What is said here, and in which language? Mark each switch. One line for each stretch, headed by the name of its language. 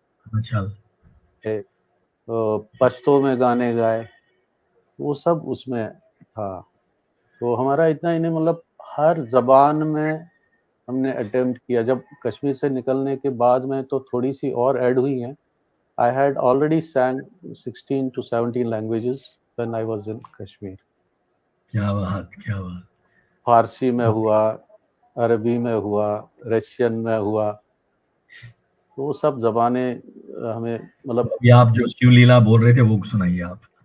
Hindi: मशल पश्तो में गाने गाए, वो सब उसमें था। तो हमारा इतना ही नहीं, मतलब हर जबान में हमने अटेम्प्ट किया। जब कश्मीर से निकलने के बाद में तो थोड़ी सी और ऐड हुई हैं।
English: I had already sang 16 to 17 languages when I was in Kashmir।
Hindi: क्या बात, क्या बात। फारसी में हुआ, अरबी में हुआ, रशियन में हुआ, तो वो सब जबानें हमें मतलब। ये आप जो शिव लीला बोल रहे थे वो सुनाइए आप।